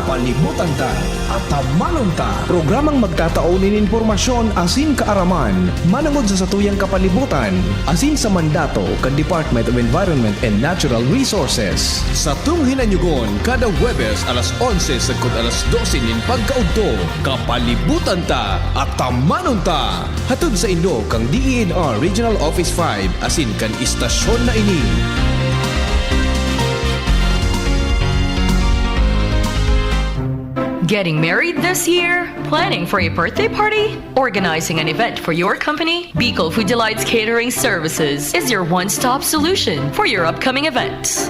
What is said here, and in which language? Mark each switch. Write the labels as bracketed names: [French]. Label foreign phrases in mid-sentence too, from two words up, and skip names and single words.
[Bikol] Kapalibutan Ta at Tamanon Ta. Programang magtataunin informasyon asin kaaraman, manangod sa satuyang kapalibutan, asin sa mandato kan Department of Environment and Natural Resources. Sa tunghinanyugon, kada Huwebes alas 11 sagkod alas 12 nin pagkaudto, Kapalibutan Ta at Tamanon Ta. Hatod sa Indo kang DENR Regional Office 5 asin kan istasyon na ini. [English] Getting married this year? Planning for a birthday party? Organizing an event for your company? Bicol Food Delights Catering Services is your one-stop solution for your upcoming events.